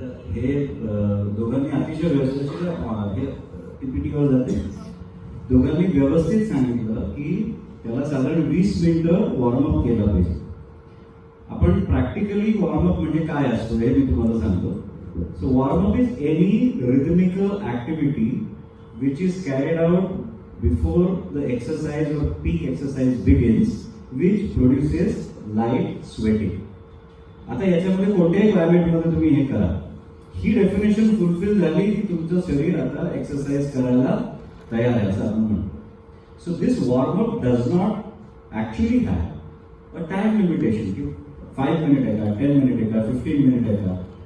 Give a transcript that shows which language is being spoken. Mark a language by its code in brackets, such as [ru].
[mr] हे दोघांनी अतिशय व्यवस्थित पीपीटीवर जाते. दोघांनी व्यवस्थित सांगितलं की त्याला साधारण 20 मिनिटं वॉर्मअप केलं पाहिजे. आपण प्रॅक्टिकली वॉर्मअप म्हणजे काय असतो हे मी तुम्हाला सांगतो. [en] So warm up is any rhythmical activity which is carried out before the exercise or peak exercise begins, which produces light sweating. [mr] आता याच्यामध्ये कोणत्याही क्लायमेटमध्ये तुम्ही हे करा, ही डेफिनेशन फुलफिल झाली की तुमचं शरीर आता एक्सरसाइज करायला तयार आहे असं आपण म्हणतो. [en] so this warm up does not actually have a time limitation [mr] की 5 मिनिट आहे का, 10 मिनिट आहे का, 15 मिनिट आहे का.